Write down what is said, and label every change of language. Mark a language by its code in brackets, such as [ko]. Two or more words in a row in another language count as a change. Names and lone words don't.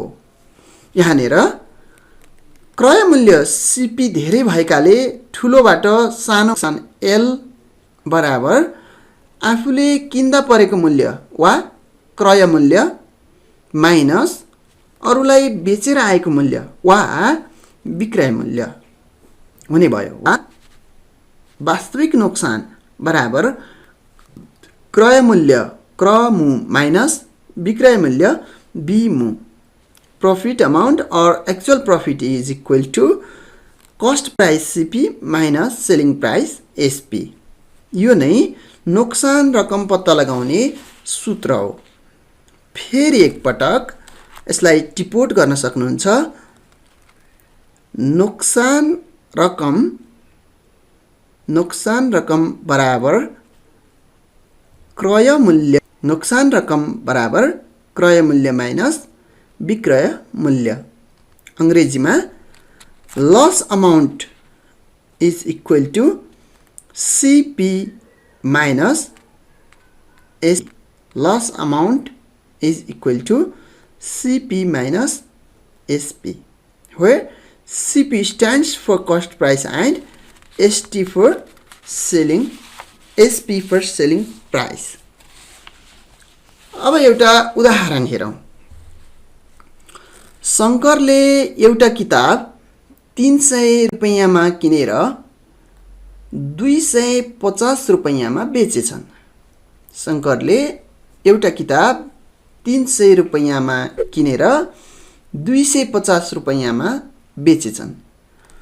[ne] यहाँनिर क्रय मूल्य सीपी धेरै भएकाले ठुलोबाट सानो एल बराबर आफूले किन्दा परेको मूल्य वा क्रय मूल्य माइनस अरूलाई बेचेर आएको मूल्य वा विक्रय मूल्य हुने भयो। वा वास्तविक नोक्सान बराबर क्रय मूल्य क्र मु माइनस विक्रय मूल्य बी मु। [en] profit amount और actual profit is equal to cost price CP minus selling price SP. [ne] यो नै नोक्सान रकम पत्ता लगाउने सूत्र हो। फेरि एक पटक यसलाई टिपोट गर्न सक्नुहुन्छ। नोक्सान रकम बराबर क्रय मूल्य। नोक्सान रकम बराबर क्रय मूल्य माइनस विक्रय मूल्य। [en] अंग्रेजीमा loss amount is equal to CP minus S. Loss amount is equal to CP minus SP, where CP stands for cost price and ST for selling, SP for selling price. [ne] अब एउटा उदाहरण हेरौं। शंकरले एउटा किताब 300 रुपैयाँमा किनेर 250 रुपैयाँमा बेचेछन्। शंकरले एउटा किताब 300 रुपैयाँमा किनेर 250 रुपैयाँमा बेचेछन्।